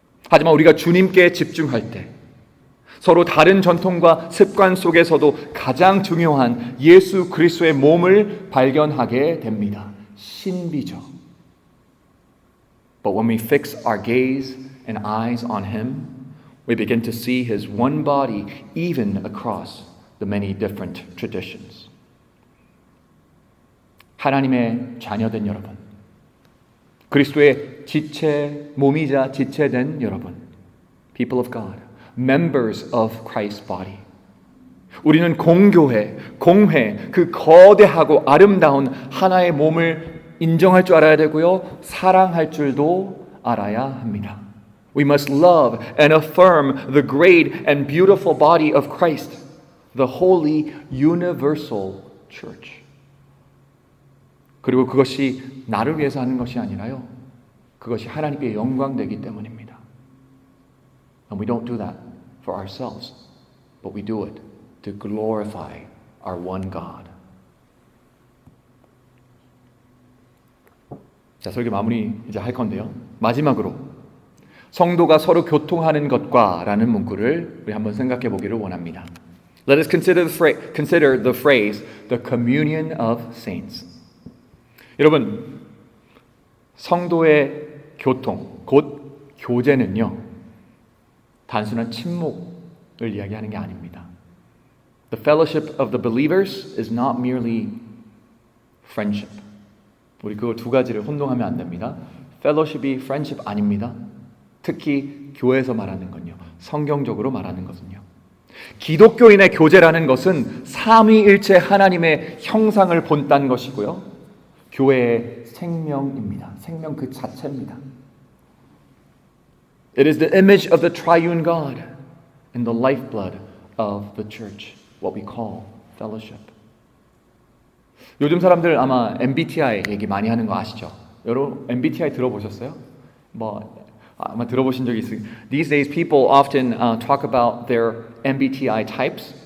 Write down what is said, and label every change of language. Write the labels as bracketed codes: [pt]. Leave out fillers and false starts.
[ko] 하지만 우리가 주님께 집중할 때 서로 다른 전통과 습관 속에서도 가장 중요한 예수 그리스도의 몸을 발견하게 됩니다. 신비죠. [en] But when we fix our gaze and eyes on Him, we begin to see His one body even across the many different traditions. [ko] 하나님의 자녀된 여러분, 그리스도의 지체, 몸이자 지체된 여러분, [en] people of God, members of Christ's body. [ko] 우리는 공교회, 공회, 그 거대하고 아름다운 하나의 몸을 인정할 줄 알아야 되고요, 사랑할 줄도 알아야 합니다. [en] We must love and affirm the great and beautiful body of Christ, the holy universal church. [ko] 그리고 그것이 나를 위해서 하는 것이 아니라요, 그것이 하나님께 영광되기 때문입니다. [en] And we don't do that for ourselves, but we do it to glorify our one God. [ko] 자, 설교 마무리 이제 할 건데요. 마지막으로 성도가 서로 교통하는 것과 라는 문구를 우리 한번 생각해 보기를 원합니다. [en] Let us consider the phrase the communion of saints. [ko] 여러분, 성도의 교통, 곧 교제는요, 단순한 친목을 이야기하는 게 아닙니다. [en] The fellowship of the believers is not merely friendship. [ko] 우리 그 두 가지를 혼동하면 안 됩니다. fellowship이 friendship 아닙니다. 특히 교회에서 말하는 건요, 성경적으로 말하는 것은요, 기독교인의 교제라는 것은 삼위일체 하나님의 형상을 본딴 것이고요, 교회의 생명입니다. 생명 그 자체입니다. [en] It is the image of the triune God and the lifeblood of the church, what we call fellowship. [ko] 요즘 사람들 아마 MBTI 얘기 많이 하는 거 아시죠? 여러분 MBTI 들어보셨어요? 아마 들어보신 적이 있어요. [en] These days people often talk about their MBTI types.